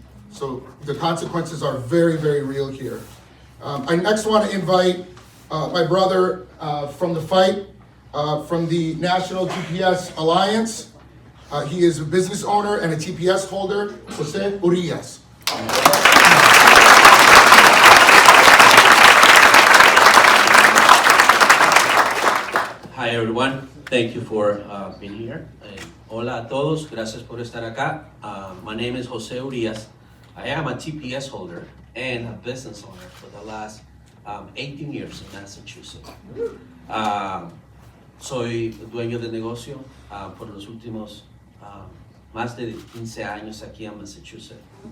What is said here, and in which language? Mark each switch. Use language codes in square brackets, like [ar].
[en] So the consequences are very, very real here. I next want to invite my brother from the fight, from the National TPS Alliance. He is a business owner and a TPS holder, Jose Urías. Hi everyone, thank you for being here. [es] Hola a todos, gracias por estar acá. [en] My name is Jose Urías. I am a TPS holder and a business owner for the last 18 years in Massachusetts. [es] Soy dueño de negocio por los últimos más de 15 años aquí en Massachusetts.